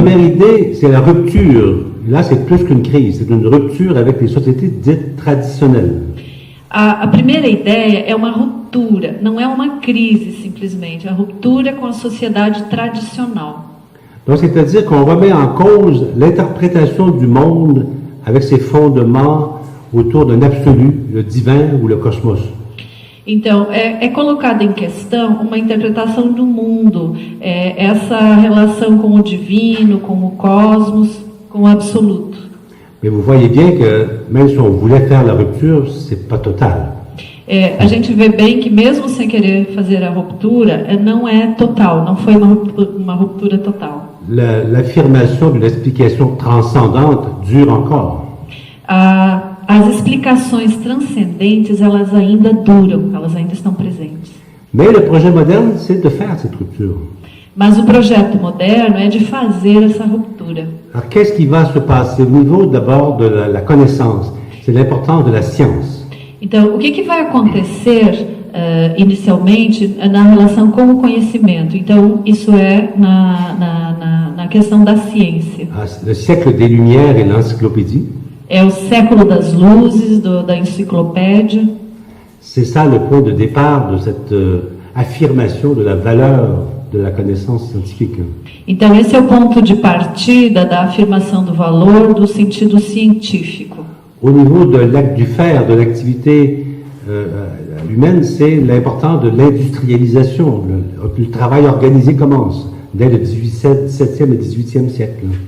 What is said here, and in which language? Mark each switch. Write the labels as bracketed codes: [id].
[fr] Première idée, c'est la rupture. Là, c'est plus qu'une crise, c'est une rupture avec les sociétés dites traditionnelles. [pt] A primeira ideia é uma ruptura, não é uma crise simplesmente, a ruptura com a sociedade tradicional. [fr] Donc, c'est-à-dire qu'on remet en cause l'interprétation du monde avec ses fondements autour d'un absolu, le divin ou le cosmos. [pt] Então, é colocada em questão uma interpretação do mundo, essa relação com o divino, com o cosmos, com o absoluto. [fr] Mais vous voyez bien que même si on voulait faire la rupture, c'est pas total. [pt] A gente vê bem que mesmo sem querer fazer a ruptura, não é total, não foi uma ruptura total. [fr] L'affirmation d'une explication transcendante dure encore. [pt] As explicações transcendentes, elas ainda duram, elas ainda estão presentes. [fr] Mais le projet moderne, c'est de faire cette rupture. [pt] Mas o projeto moderno é de fazer essa ruptura. [fr] Alors, qu'est-ce qui va se passer au niveau d'abord de la connaissance? C'est l'importance de la science. [pt] Então, o que vai acontecer inicialmente na relação com o conhecimento? Então, isso é na questão da ciência. [fr] Le siècle des Lumières et l'encyclopédie. [pt] É o século das luzes, da enciclopédia. [fr] C'est ça le point de départ de cette affirmation de la valeur de la connaissance scientifique. [pt] Então, esse é o ponto de partida da afirmação do valor do sentido científico. [fr] Au niveau du faire, de l'activité humaine, c'est l'importance de l'industrialisation. Le travail organisé commence dès le XVIIe et XVIIIe siècle.